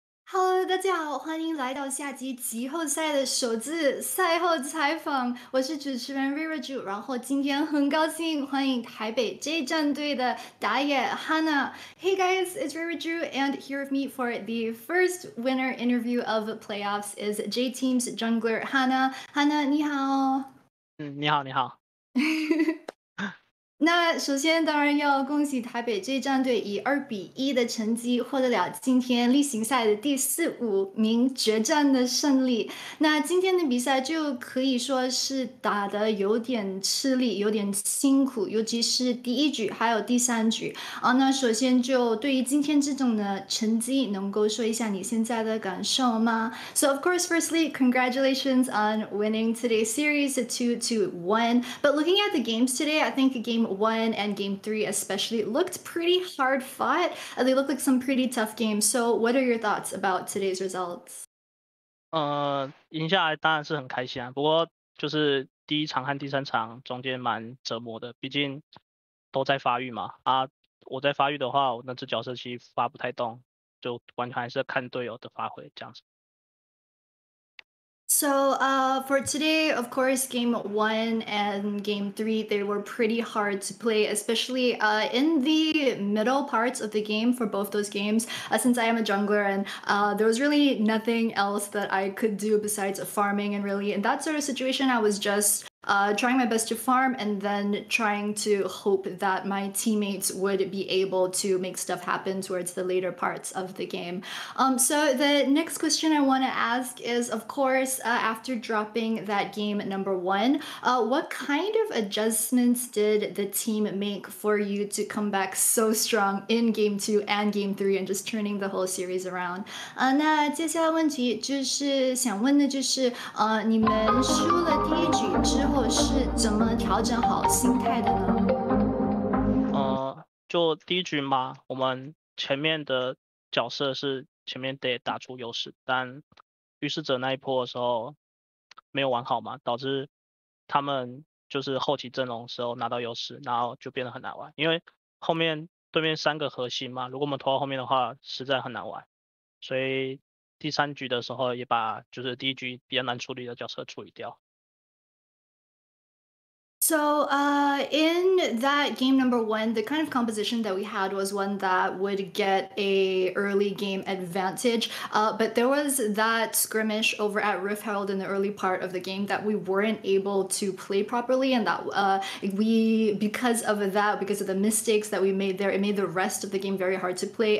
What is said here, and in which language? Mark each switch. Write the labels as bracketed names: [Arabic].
[Chinese] Hello，大家好，欢迎来到夏季季后赛的首次赛后采访，我是主持人 Reirachuu，然后今天很高兴欢迎台北 J 战队的打野 Hana。 [English] Hey guys, it's Reirachuu, and here with me for the first winner interview of the playoffs is J Team's jungler Hana. [Chinese] Hana，你好。你好，你好。那首先当然要恭喜台北这一战队以2-1的成绩获得了今天例行赛的第4、5名决战的胜利。那今天的比赛就可以说是打得有点吃力，有点辛苦，尤其是第一局还有第3局。那首先就对于今天这种的成绩，能够说一下你现在的感受吗？ [English] So of course, firstly, congratulations on winning today's series 2-1. But looking at the games today, I think game 1 and game 3 especially looked pretty hard fought. They looked like some pretty tough games. So what are your thoughts about today's results? [Chinese] 赢下来当然是很开心啊，不过就是第一场和第三场中间蛮折磨的，毕竟都在发育嘛。我在发育的话，我那只角色其实发不太动，就完全还是看队友的发挥这样子。 [English] So for today, of course, game 1 and game 3, they were pretty hard to play, especially in the middle parts of the game for both those games. Since I am a jungler and there was really nothing else that I could do besides farming, and really in that sort of situation, I was just trying my best to farm and then trying to hope that my teammates would be able to make stuff happen towards the later parts of the game. So the next question I want to ask is, of course, after dropping that game 1, what kind of adjustments did the team make for you to come back so strong in game 2 and game 3 and just turning the whole series around? [Chinese] 那接下来问题就是想问的就是，你们输了第一局之后是怎么调整好心态的呢？就第一局嘛，我们前面的角色是前面得打出优势，但预示者那一波的时候没有玩好嘛，导致他们就是后期阵容的时候拿到优势，然后就变得很难玩。因为后面对面3个核心嘛，如果我们拖到后面的话，实在很难玩。所以第三局的时候也把就是第一局比较难处理的角色处理掉。 [English] So, in that game 1, the kind of composition that we had was one that would get a early game advantage. But there was that skirmish over at Rift Herald in the early part of the game that we weren't able to play properly, and that because of the mistakes that we made there, it made the rest of the game very hard to play.